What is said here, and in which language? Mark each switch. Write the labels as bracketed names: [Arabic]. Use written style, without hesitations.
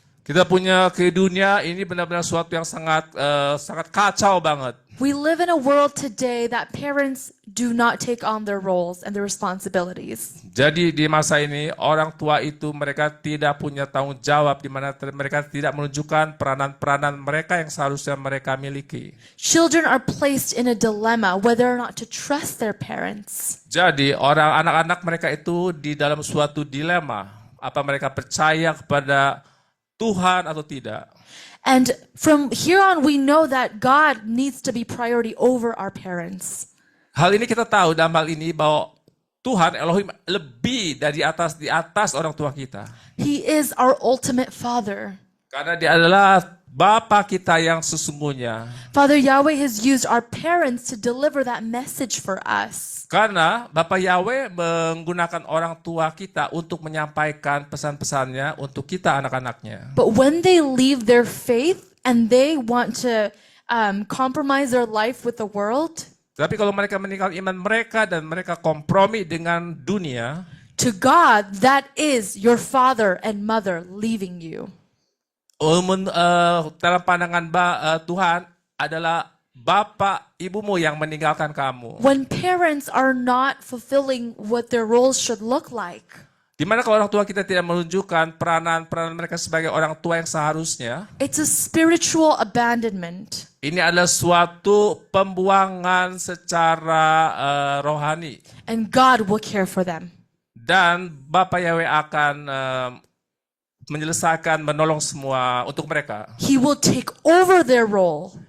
[Indonesian] Kita punya ke dunia ini benar-benar suatu yang sangat kacau banget. [English] We live in a world today that parents do not take on their roles and their responsibilities. [Indonesian] Jadi di masa ini orang tua itu mereka tidak punya tanggung jawab, di mana mereka tidak menunjukkan peranan-peranan mereka yang seharusnya mereka miliki. [English] Children are placed in a dilemma whether or not to trust their parents. [Indonesian] Jadi anak-anak mereka itu di dalam suatu dilema, apa mereka percaya kepada Tuhan atau tidak. [English] And from here on, we know that God needs to be priority over our parents. [Indonesian] Hal ini kita tahu dalam hal ini bahwa Tuhan Elohim lebih di atas orang tua kita. [English] He is our ultimate Father. [Indonesian] Karena dia adalah Bapa kita yang sesungguhnya. [English] Father Yahweh has used our parents to deliver that message for us. [Indonesian] Karena Bapa Yahweh menggunakan orang tua kita untuk menyampaikan pesan-pesannya untuk kita anak-anaknya. [English] But when they leave their faith and they want to compromise their life with the world, [Indonesian] Tapi kalau mereka meninggal iman mereka dan mereka kompromi dengan dunia, [English] to God, that is your father and mother leaving you. [Indonesian] Dalam pandangan Tuhan adalah Bapak, ibumu yang meninggalkan kamu. [English] When parents are not fulfilling what their roles should look like, [Indonesian] Di mana kalau orang tua kita tidak menunjukkan peranan-peranan mereka sebagai orang tua yang seharusnya, [English] it's a spiritual abandonment. [Indonesian] ini adalah suatu pembuangan secara rohani. [English] And God will care for them. [Indonesian] Dan Bapak Yahweh akan menyelesaikan, menolong semua untuk mereka. [English] He will take over their role.